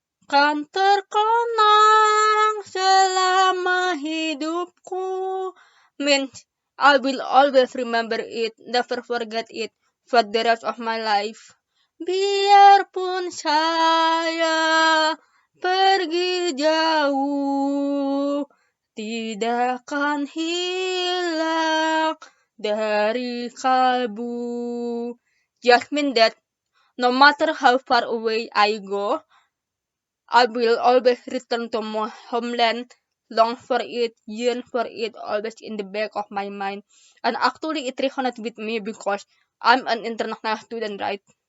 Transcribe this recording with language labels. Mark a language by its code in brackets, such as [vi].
[id] Kan terkenang selama hidupku, [en] means I will always remember it, never forget it for the rest of my life. [id] Biarpun saya pergi jauh, tidak akan hilang dari kalbu. [en] Just mean that no matter how far away I go, I will always return to my homeland, long for it, yearn for it, always in the back of my mind. And actually it resonates with me because I'm an international student, right?